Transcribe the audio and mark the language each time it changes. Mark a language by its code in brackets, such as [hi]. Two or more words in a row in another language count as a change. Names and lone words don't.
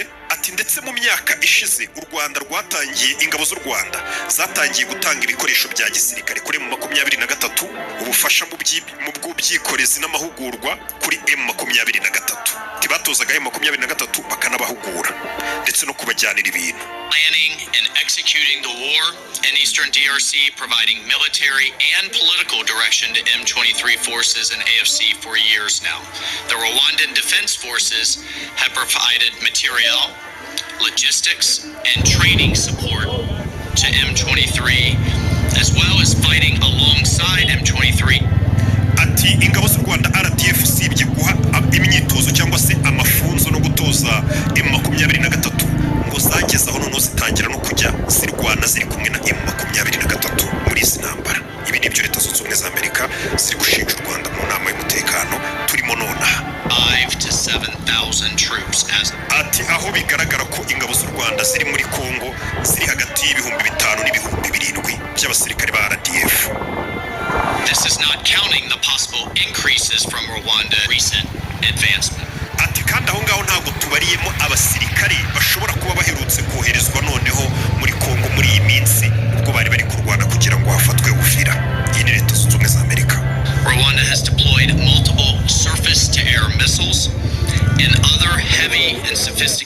[rw] Ati ndetse mu myaka ishize u Rwanda rwatangiye, ingabo z'u Rwanda zatangiye gutanga ibikoresho bya gisirikare kuri M23, ubufasha mu bw'ubyikorezi n'amahugurwa kuri M23. Tibatozaga M23 bakanabahugura ndetse no kubajyanira ibintu. [en] Planning and executing the war in Eastern DRC, providing military and political direction to M23 forces and AFC for years now. The Rwandan Defense Forces have provided material, logistics, and training support to M23, as well as fighting alongside M23. [rw] Ati ingabo z'u Rwanda RDF sibye guha imyitozo cyangwa se amafunzo no gutoza M23 ngo zageze aho noneho zitangira no kujya zirwana ziri kumwe na M23 muri izi ntambara. Ibi nibyo Leta Zunze Ubumwe za Amerika ziri gushinja u Rwanda mu nama y'umutekano turimo nonaha. [en] 5,000 to 7,000 troops as [rw] ati aho bigaragara ko ingabo z'u Rwanda ziri muri Kongo ziri hagati y'ibihumbi 5,000 n'ibihumbi 7,000 by'abasirikare ba RDF. [en] This is not counting the possible increases from Rwanda recent advancement. [rw] Ati kandi aho ngaho ntabwo tubariyemo abasirikare bashobora kuba baherutse koherezwa noneho muri Kongo muri iyi minsi ubwo bari bari kurwana kugira ngo hafatwe Uvira. Iyi ni Leta Zunze Ubumwe za Amerika. [en] Rwanda has deployed multiple surface-to-air missiles and other heavy and sophisticated